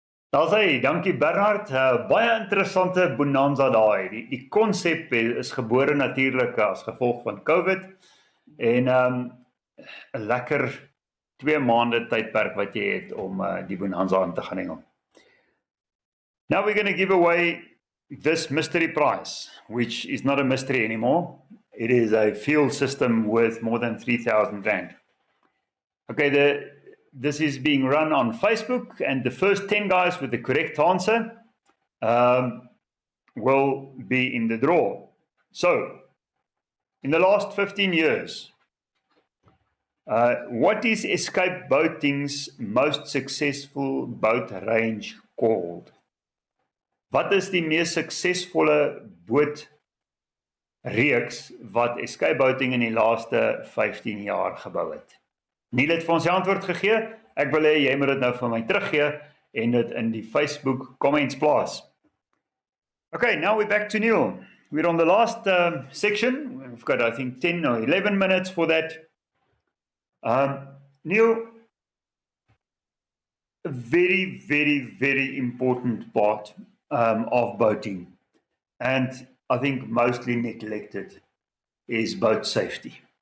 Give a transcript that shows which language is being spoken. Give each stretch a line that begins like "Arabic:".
Afrikaans: Daar sê, dankie Bernard. Baie interessante bonanza daai. Die konsep is gebore natuurlik as gevolg van COVID en 'n lekker 2 maande tydperk wat jy het om die bonanza aan te gaan hengel.
English: Now we're going to give away this mystery prize, which is not a mystery anymore. It is a field system worth more than 3,000 rand. Okay, this is being run on Facebook, and the first 10 guys with the correct answer will be in the draw. So, in the last 15 years, what is Escape Boating's most successful boat range called?
Afrikaans: Wat is die mees suksesvolle bootreeks wat Escape Boating in die laaste 15 jaar gebou het? Neil het vir ons die antwoord gegee. Ek wil hê jy moet dit nou vir my teruggee en dit in die Facebook comments plaas.
English: Okay, now we're back to Neil. We're on the last section. We've got, I think, 10 or 11 minutes for that. Neil, a very important part of boating, and I think mostly neglected, is boat safety.